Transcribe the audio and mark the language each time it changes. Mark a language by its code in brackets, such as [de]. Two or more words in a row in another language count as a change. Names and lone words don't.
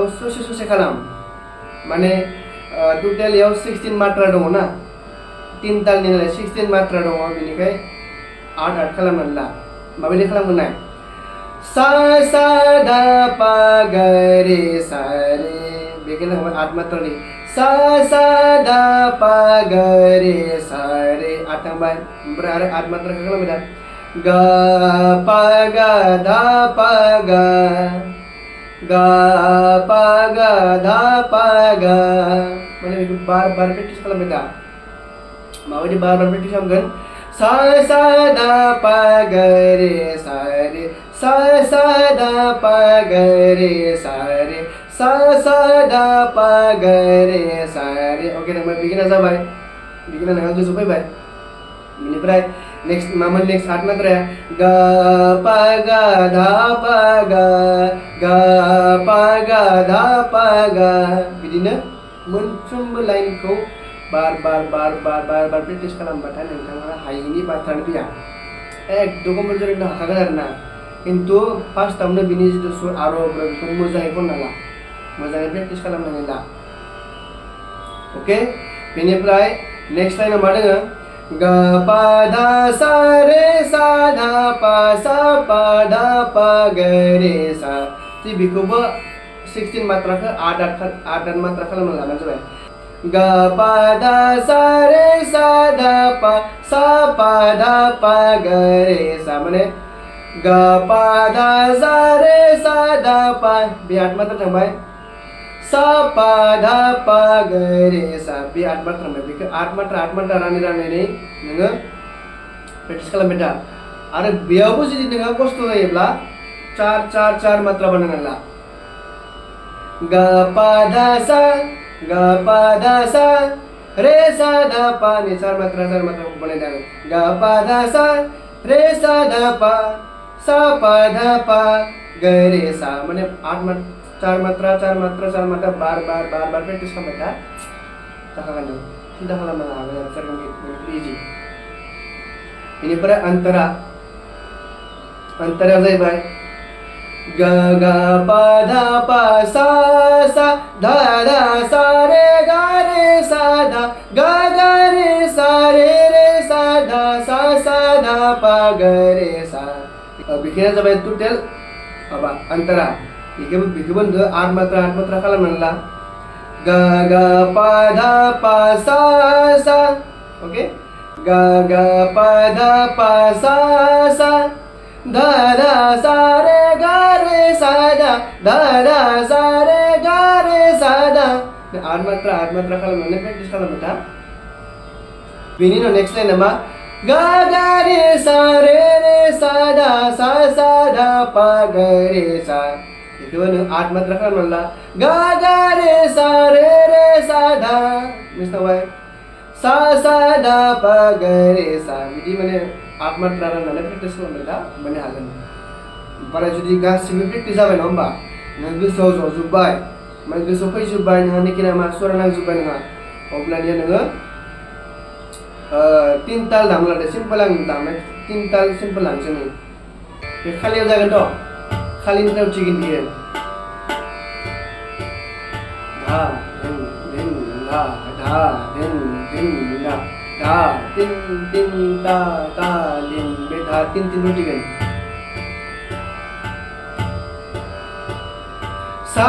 [brx] ससे ससे खालाम माने टटेल याव 16 मात्रा दङ ना 3 तालनि नालाय 16 मात्रा दङ बेनिखाय 8 खालामनानै ला माबायदि खालामगोन नाय सा सा धा पा गा रे सा रे बेखौनो थांबाय 8 मात्रानि सा सा धा पा गा रे सा रे 8 थांबाय ओमफ्राय आरो 8 मात्राखौ खालामबाय दा गा पा गा धा पा गा गा पा गा धा पा गा माने बेखौ बार बार प्रेक्टिस खालामबाय दा माबायदि बार बार प्रेक्टिस खालामगोन सा सा धा पा गा रे सा रे सा सा धा पा गा रे सा रे सा सा धा पा गा रे सा रे ओके नोंबा बिगिना जाबाय बिगिना नोंहा गोसो फैबाय बेनिफ्राय नेक्स्ट मामोन नेक्स्ट 8 मात्राया गा पा गा धा पा गा गा पा गा धा पा गा बिदिनो मोनफ्रोमबो लाइनखौ बार बार बार बार बार बार प्रेक्टिस खालामबाथाय नोंथाङा हायिनि बाथ्रानो फैया एकदम कम्पालसरि हाखागोन आरोना खिन्थु फार्स्टआवनो बिनि जिथु सुर आरब बेखौ मोजाङै खनना ला मोजाङै प्रेक्टिस खालामनानै ला ओके बेनिफ्राय नेक्स्ट लाइनाव मा दोङो गा पा धा सा रे सा धा पा धा पा गा रे सा थि बेखौबो 16 मात्राखौ 8 मात्रा खालामना लाबानो जाबाय गा पा धा सा रे सा धा पा धा पा गा रे सा माने गा पा धा सा रे सा धा पा बे 8 मात्रा थांबाय सा पा धा पा गा रे सा बे 8 मात्रा थांबाय बेखौ 8 मात्रा रानै नोङो प्रेक्टिस खालामबाय था आरो बेयावबो जुदि नोंहा खस्थ' जायोब्ला 4 मात्रा बानायना ला गा पा धा सा रे सा धा पा नि 4 मात्रा बनायदों गा पा धा सा रे सा धा पा धा पा गा रे सा माने 4 मात्रा बार बार प्रेक्टिस खालामबाय था जाखागोन सिदा खालामनो हागोन आरो सरगम इजि बेनिफ्राय अंतरा जाहैबाय गा गा पा धा पा सा धा धा सा रे गा रे सा धा गा गा रे सा रे सा धा सा धा पा गा रे सा बेखिनिया जाबाय टोटेल माबा अंतरा बेखौबो 8 मात्रा खालामनानै ला गा गा पा धा पा सा ओके गा गा पा धा पा सा धा धा सा रे गा रे सा धा धा धा सा रे आठ मात्रा खालामनानै प्रेक्टिस खालामबाय था। बेनि उनाव नेक्स्ट लाइना मा गा गा रे सा दा सा धा पा गा रे सा बेखौबो नों आठ मात्रा खालामनानै ला गा गा रे सा धा मिस्टारबाय सा धा पा गा रे सा बिदि माने आठ मात्रा राननानै प्रेक्टिस खालामबाय था माने हागोन। ओमफ्राय जुदि गासिबो प्रेक्टिस जाबाय नङा होमबा नों गोसोआव जजोब्बाय ओमफ्राय गोसोआव फैजोब्बाय नोंहा निखिना मा सुरा नांजोब्बाय नोंहा अब्लानिया नोङो 3 ताल दामला दे सिम्पल आं दामनाय 3 ताल सिम्पल लांसै नों बे खालियाव जागोन थ' खालिनिफ्राय उथिगोन बियो धा धिन धिन धा धा धिन धिन धा धा तिन तिन ता ता दिन बे धा तिन उथिगोन सा